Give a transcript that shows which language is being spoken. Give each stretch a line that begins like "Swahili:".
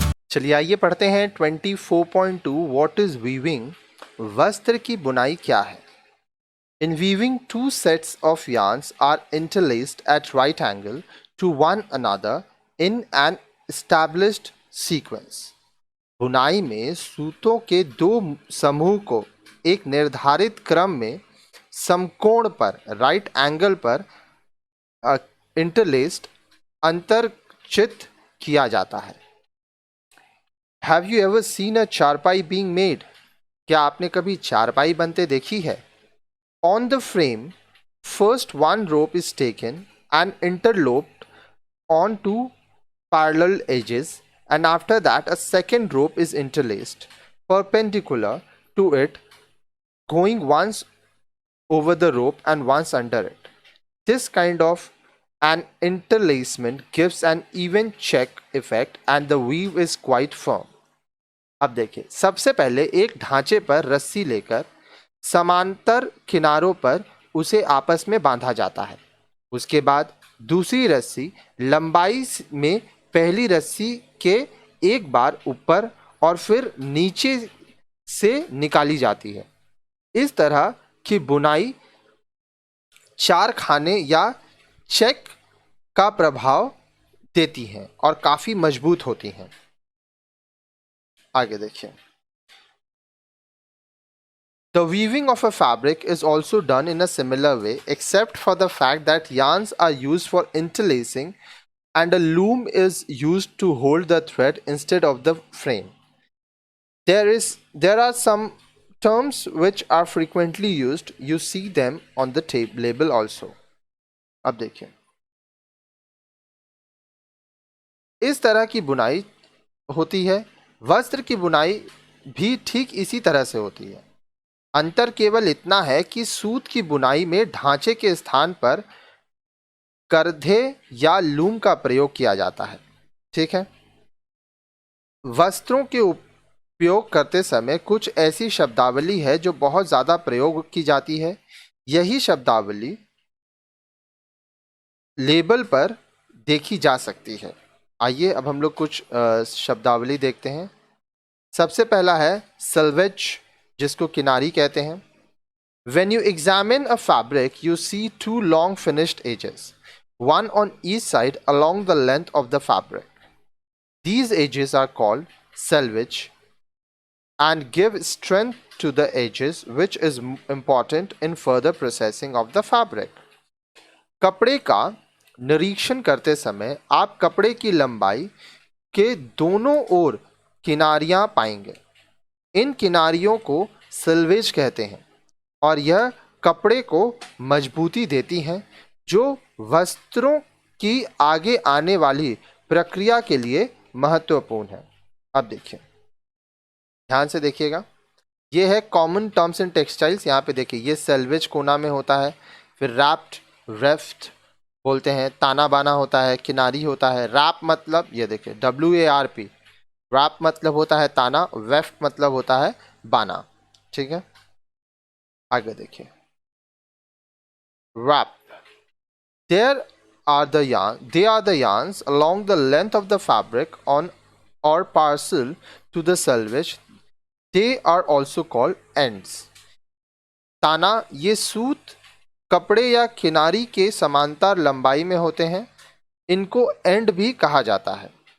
Hindi: चलिए आइए पढ़ते हैं 24.2
English: What is weaving.
Hindi: वस्त्र की बुनाई क्या है?
English: In weaving, two sets of yarns are interlaced at right angle to one another in an established sequence.
Hindi: बुनाई में सूतों के दो समूह को एक निर्धारित क्रम में समकोण पर राइट एंगल पर इंटरलेस्ड अंतरचित किया जाता है।
English: Have you ever seen a charpai being made?
Hindi: क्या आपने कभी चारपाई बनते देखी है?
English: On the frame, first one rope is taken and interloped on two parallel edges, and after that a second rope is interlaced perpendicular to it, going once over the rope and once under it. This kind of an interlacement gives an even check effect and the weave is quite firm.
Hindi: अब देखिए, सबसे पहले एक ढांचे पर रस्सी लेकर समांतर किनारों पर उसे आपस में बांधा जाता है। उसके बाद दूसरी रस्सी लंबाई में पहली रस्सी के एक बार ऊपर और फिर नीचे से निकाली जाती है। इस तरह की बुनाई चार खाने या चेक का प्रभाव देती हैं और काफी मजबूत होती हैं। आगे देखिए।
English: The weaving of a fabric is also done in a similar way, except for the fact that yarns are used for interlacing and a loom is used to hold the thread instead of the frame. There are some terms which are frequently used. You see them on the label also.
Hindi: अब देखिए, इस तरह की बुनाई होती है। वस्त्र की बुनाई भी ठीक इसी तरह से होती है। अंतर केवल इतना है कि सूत की बुनाई में ढांचे के स्थान पर करधे या लूम का प्रयोग किया जाता है। ठीक है। वस्त्रों के उपयोग करते समय कुछ ऐसी शब्दावली है जो बहुत ज्यादा प्रयोग की जाती है। यही शब्दावली लेबल पर देखी जा सकती है। आइए अब हम लोग कुछ शब्दावली देखते हैं। सबसे पहला है सल्वेज, जिसको किनारी कहते हैं। When you examine a fabric, you see two long finished edges, one on each side along the length of the fabric. These edges are called selvage and give strength to the edges, which is important in further processing of the fabric. कपड़े का निरीक्षण करते समय आप कपड़े की लंबाई के दोनों ओर किनारियां पाएंगे। इन किनारियों को सिल्वेज कहते हैं और यह कपड़े को मजबूती देती हैं, जो वस्त्रों की आगे आने वाली प्रक्रिया के लिए महत्वपूर्ण है। अब देखिए, ध्यान से देखिएगा। यह है
English: Common terms in textiles.
Hindi: यहाँ पे देखिए, ये सेल्वेज कोना में होता है, फिर रैप्ड, रेफ्ट बोलते हैं, ताना बाना होता है, किनारी होता है। रैप मतलब ये देखिए WARP, रैप मतलब होता है ताना, वेफ्ट मतलब होता है बाना। ठीक है, आगे देखिए।
English: Warp, they are the yarns along the length of the fabric on or parcel to the selvage. They are also called ends.
Hindi: ताना, ये सूत कपड़े या किनारी के समांतर लंबाई में होते हैं, इनको एंड भी कहा जाता है।